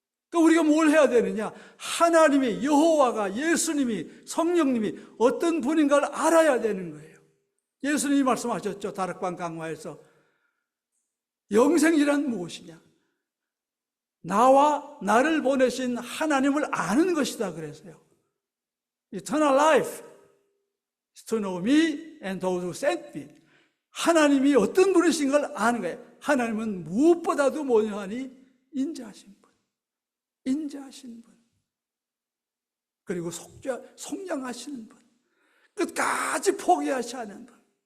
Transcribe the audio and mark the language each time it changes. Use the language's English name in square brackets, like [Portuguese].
[Korean] 그러니까 우리가 뭘 해야 되느냐? 하나님이, 여호와가, 예수님이, 성령님이 어떤 분인가를 알아야 되는 거예요. 예수님이 말씀하셨죠. 다락방 강화에서 영생이란 무엇이냐? 나와 나를 보내신 하나님을 아는 것이다 그래서요. [English] Eternal life is to know me and those who sent me. [Korean] 하나님이 어떤 분이신 걸 아는 거예요. 하나님은 무엇보다도 뭐냐 하니 인자하신 분, 인자하신 분, 그리고 속량하시는 분, 끝까지 포기하지 않은 분.